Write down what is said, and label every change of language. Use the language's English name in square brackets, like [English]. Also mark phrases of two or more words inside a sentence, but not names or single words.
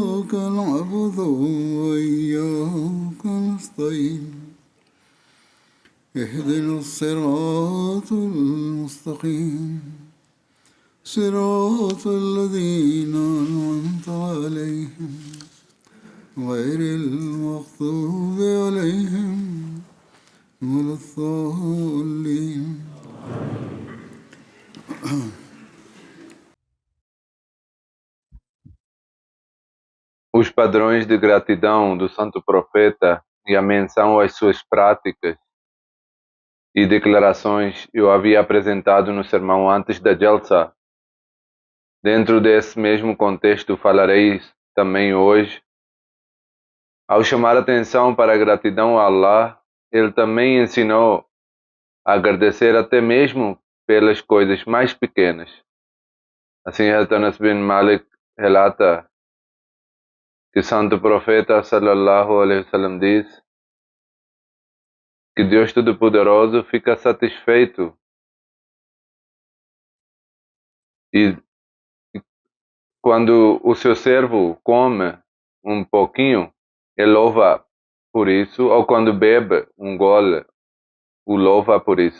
[Arabic] إياك نعبد وإياك نستعين اهدنا الصراط المستقيم صراط الذين أنعمت عليهم غير المغضوب عليهم ولا الضالين. [Portuguese] Os padrões de gratidão do Santo Profeta e a menção às suas práticas e declarações eu havia apresentado no sermão antes da Jalsa. Dentro desse mesmo contexto falarei também hoje. Ao chamar atenção para a gratidão a Allah, ele também ensinou a agradecer até mesmo pelas coisas mais pequenas. Assim, Anas bin Malik relata que o Santo Profeta [Arabic] صلى الله عليه وسلم [Portuguese] diz que Deus Todo-Poderoso fica satisfeito e quando o seu servo come um pouquinho, ele louva por isso, ou quando bebe um gole, o louva por isso.